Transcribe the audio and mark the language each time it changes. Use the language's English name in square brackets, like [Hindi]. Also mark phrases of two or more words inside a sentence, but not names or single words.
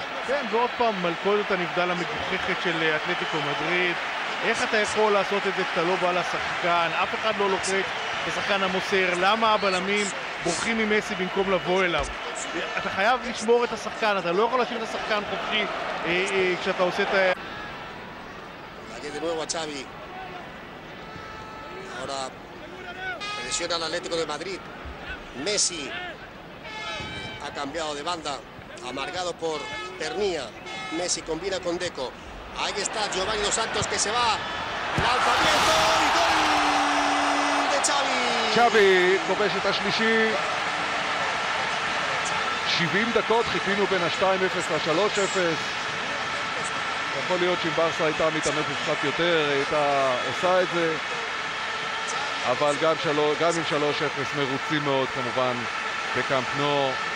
[Hebrew] כן, ועוד פעם מלכודת הנבדל המגוחכת של אתלטיקו מדריד. איך אתה יכול לעשות את זה כשאתה לא בא לשחקן? אף אחד לא לוחץ לשחקן המוסר. למה הבלמים בורחים ממסי במקום לבוא אליו? אתה חייב לשמור את השחקן, אתה לא יכול להשאיר את השחקן חופשי כשאתה עושה את ה... [Spanish] de nuevo a Xavi. Ahora presiona al Atlético de Madrid. Messi ha cambiado de banda, amargado por Pernía. Messi combina con Deco. Ahí está Giovanni Dos Santos que se va. Lanzamiento y gol de Xavi. [Hebrew] Xavi כובש את השלישי. 70 דקות חיכינו בין ה-2-0 ל-3-0. יכול להיות שאם ברסה הייתה מתאמצת קצת יותר, הייתה עושה את זה. אבל גם עם 3-0 מרוצים מאוד כמובן בקאמפ נו.